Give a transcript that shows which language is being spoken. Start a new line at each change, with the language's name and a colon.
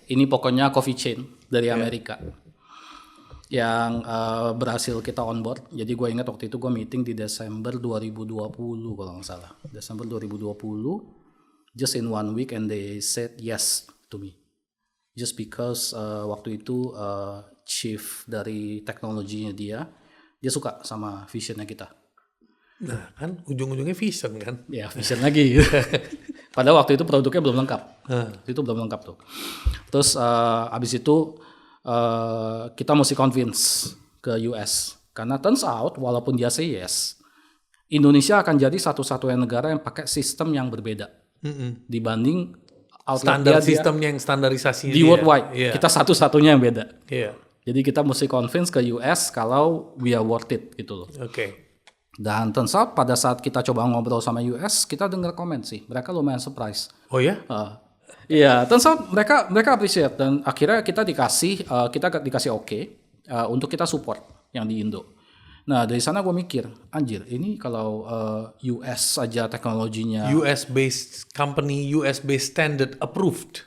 Indonesian: Ini pokoknya coffee chain dari Amerika. Yang berhasil kita onboard. Jadi gue ingat waktu itu gue meeting di Desember 2020 kalau nggak salah.
English: Desember 2020, just in 1 week and they said yes to me. Just because
Indonesian: waktu itu chief dari teknologinya dia suka sama visionnya kita. Nah kan ujung-ujungnya vision kan? Ya vision lagi. Padahal waktu itu produknya belum lengkap. Itu belum lengkap tuh. Terus abis itu kita mesti convince ke US karena
English: turns out
Indonesian: walaupun dia
English: say yes,
Indonesian: Indonesia akan jadi satu-satunya negara yang pakai sistem yang berbeda dibanding standar sistemnya yang standarisasinya di worldwide. Kita satu-satunya yang beda. Jadi kita mesti convince ke US kalau
English: we are worth it
Indonesian: gitu loh. Dan
English: turns out
Indonesian: pada saat kita coba ngobrol sama US, kita dengar komen sih, mereka lumayan surprise. Oh ya? Iya,
English: turns out
Indonesian: mereka appreciate dan akhirnya kita dikasih oke untuk kita support yang di Indo. Nah dari sana gue mikir, anjir ini kalau US aja teknologinya
English: US based company, US based standard approved.